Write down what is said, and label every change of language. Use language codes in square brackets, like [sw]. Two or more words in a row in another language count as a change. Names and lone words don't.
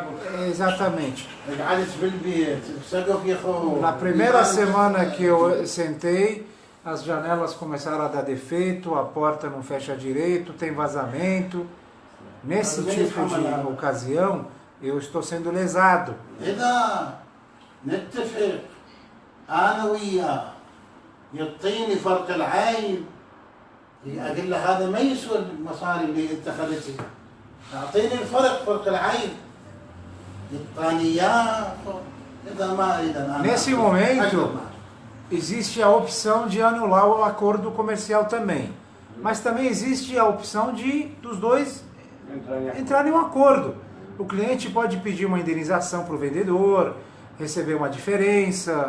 [pt] Exatamente. Na primeira semana que eu sentei, as janelas começaram a dar defeito, a porta não fecha direito, tem vazamento. Nesse tipo de ocasião, eu estou sendo lesado. [ar] أقول له هذا ما يسوى المصاري اللي أنت خليتها. أعطيني فرق العين. يعطاني إياه. إذا ما أريد أنا. [pt] Nesse momento, existe a opção de anular o acordo comercial também. Mas também existe a opção dos dois entrarem em um acordo. O cliente pode pedir uma indenização para o vendedor, receber uma diferença.